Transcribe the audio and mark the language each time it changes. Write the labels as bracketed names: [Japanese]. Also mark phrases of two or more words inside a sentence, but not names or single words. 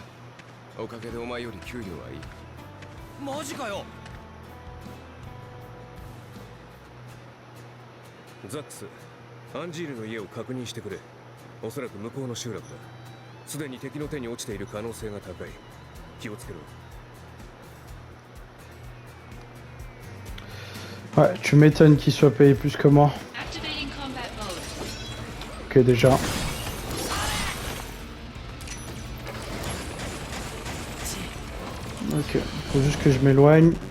[Japanese] おかげでお前より給料はいい。マジかよ。ザックス、アンジールの家を確認してくれ。おそらく向こうの集落だ。すでに敵の手に落ちている可能性が高い。気をつけろ。 [French] Ouais, tu m'étonnes qu'il soit payé plus que moi. [English] Activating combat mode. [French] Ok, déjà. Ok, faut juste que je m'éloigne.